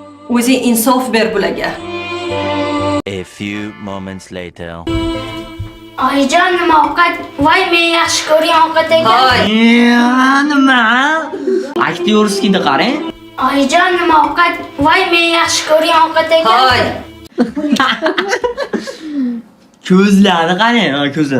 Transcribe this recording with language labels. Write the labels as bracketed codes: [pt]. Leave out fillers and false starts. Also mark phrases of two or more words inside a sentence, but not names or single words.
[uz] O'zing insof ber bularga. [en] A few moments later. [uz] Oyijon, nima ovqat? Voy, men yaxshi ko'rgan ovqat ekan. Hoy, Nima? Aktyorskiyni qarang. Oyijon, nima ovqat? Voy, men yaxshi ko'rgan ovqat ekan. hoy. Ko'zlari qarang, ko'zi.